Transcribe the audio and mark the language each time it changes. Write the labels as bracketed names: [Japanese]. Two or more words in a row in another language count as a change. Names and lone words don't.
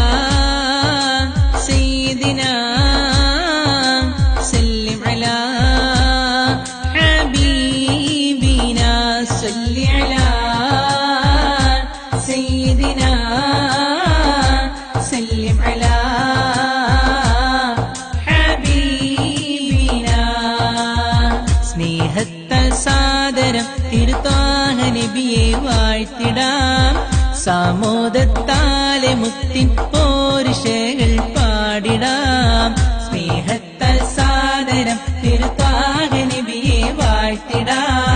[Arabic] سيدنا سلم على حبيبنا صل على سيدنا سلم على [Malayalam] حبيبنا സ്നേഹത്താൽ സാദരം തിരുത്താഹ നബിയെ വാഴ്ത്തിടാം സാമോദത്താലെ മുത്തിൻ പോരിഷകൾ പാടിടാം സ്നേഹത്താൽ സാദരം തിരുത്താഹ നബിയെ വാഴ്ത്തിടാം